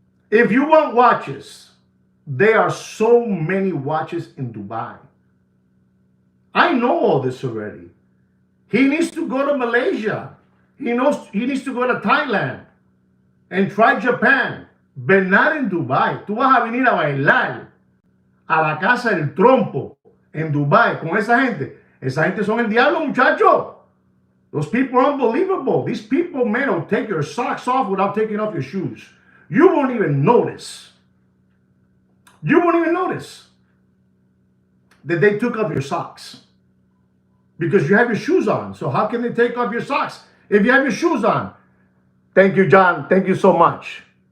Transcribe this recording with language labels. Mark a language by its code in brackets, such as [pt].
[en] If you want watches, there are so many watches in Dubai. I know all this already. He needs to go to Malaysia. He needs to go to Thailand and try Japan, but not in Dubai. [es] Tú vas a venir a bailar a la casa del trompo en Dubai con esa gente. Esa gente son el diablo, muchacho. [en] Those people are unbelievable. These people, man, will take your socks off without taking off your shoes. You won't even notice. You won't even notice that they took off your socks because you have your shoes on. So how can they take off your socks if you have your shoes on? Thank you, John. Thank you so much.